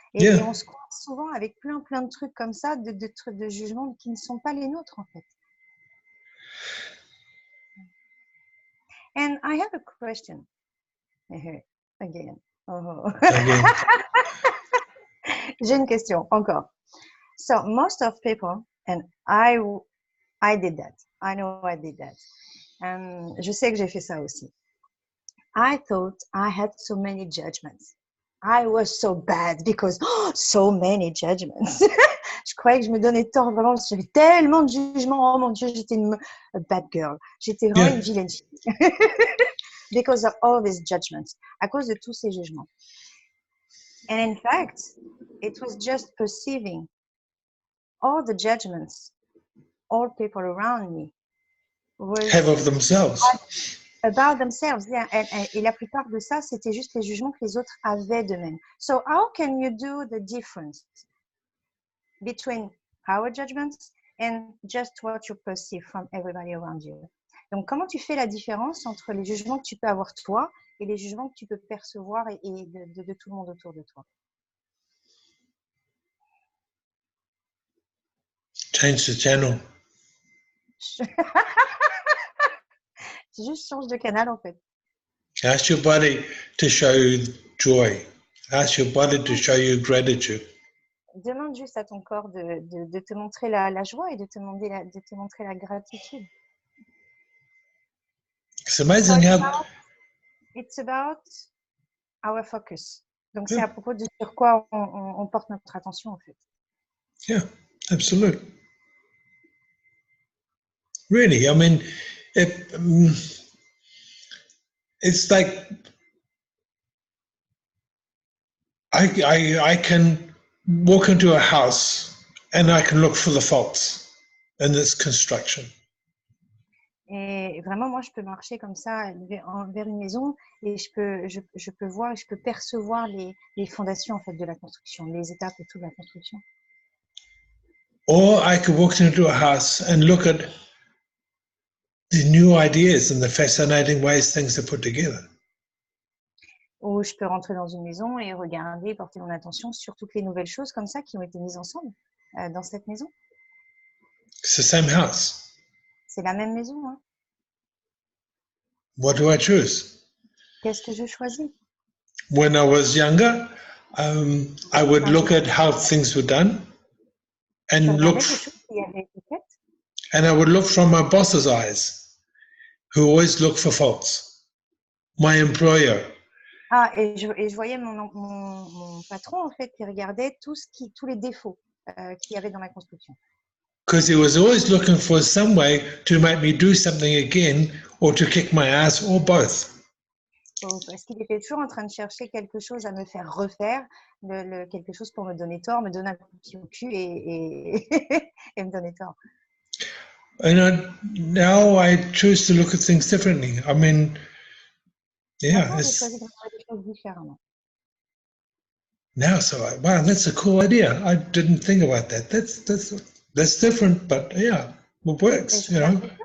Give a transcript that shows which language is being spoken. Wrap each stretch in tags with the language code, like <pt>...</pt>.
<fr>Et on se croit souvent avec plein de trucs comme ça, de jugements qui ne sont pas les nôtres, en fait.</fr> <en>And I have a question. Again. Oh. Again.</en> <fr>J'ai une question, encore.</fr> <en>So, most of people, and I did that. I know I did that.</en> <fr>Je sais que j'ai fait ça aussi.</fr> <en>I thought I had so many judgments. I was so bad because so many judgments.</en> <fr>Je croyais que je me donnais tort vraiment parce que j'avais tellement de jugements. Oh mon Dieu, j'étais une</fr> <en>bad girl.</en> <fr>J'étais vraiment une vilaine fille.</fr> <en>Because of all these judgments.</en> <fr>À cause de tous ces jugements.</fr> <en>And in fact, it was just perceiving all the judgments all people around me have of themselves. About themselves, yeah.</en> <fr>Et la plupart de ça, c'était juste les jugements que les autres avaient d'eux-mêmes.</fr> <en>So how can you do the difference between our judgments and just what you perceive from everybody around you?</en> <fr>Donc, comment tu fais la différence entre les jugements que tu peux avoir toi et les jugements que tu peux percevoir et de tout le monde autour de toi?</fr> <en>Change the channel.</en> <fr>Juste change de canal, en fait.</fr> <en>Ask your body to show you joy. Ask your body to show you gratitude.</en> <fr>Demande juste à ton corps de te montrer la joie et de te montrer la gratitude.</fr> <en>It's So amazing how it's about our focus.</en> <fr>Donc, c'est à propos de sur quoi on porte notre attention, en fait.</fr> <en>yeah, absolutely. Really, I mean, it's like I can walk into a house and I can look for the faults in its construction.</en> <fr>Et vraiment, moi, je peux marcher comme ça vers une maison et je peux voir et je peux percevoir les fondations, en fait, de la construction, les étapes et tout de la construction.</fr> <en>Or I could walk into a house and look at the new ideas and the fascinating ways things are put together.</en> <fr>Ou je peux rentrer dans une maison et regarder, porter mon attention sur toutes les nouvelles choses comme ça qui ont été mises ensemble dans cette maison.</fr> <en>It's the same house.</en> <fr>C'est la même maison, hein.</fr> <en>What do I choose?</en> <fr>Qu'est-ce que je choisis?</fr> <en>When I was younger, I would look at how things were done</en> <fr>Je</fr> <en>and</en> <fr>regardais</fr> <en>look,</en> <fr>les choses qui avaient été faites</fr> <en>and I would look from my boss's eyes, who always look for faults. My employer,</en> <fr>et je voyais mon patron, en fait, qui regardait tous les défauts qu'il y avait dans la construction.</fr> <en>because he was always looking for some way to make me do something again or to kick my ass or both.</en> <fr>Parce qu'il était toujours en train de chercher quelque chose à me faire refaire, quelque chose pour me donner tort, me donner un coup de pied au cul et me donner tort.</fr> <en>And now I choose to look at things differently. I mean, yeah,</en> <fr>Maintenant, j'ai choisi de regarder les choses différemment.</fr> <en>now so wow, that's a cool idea. I didn't think about that. That's different, but yeah, it works, you know.</en>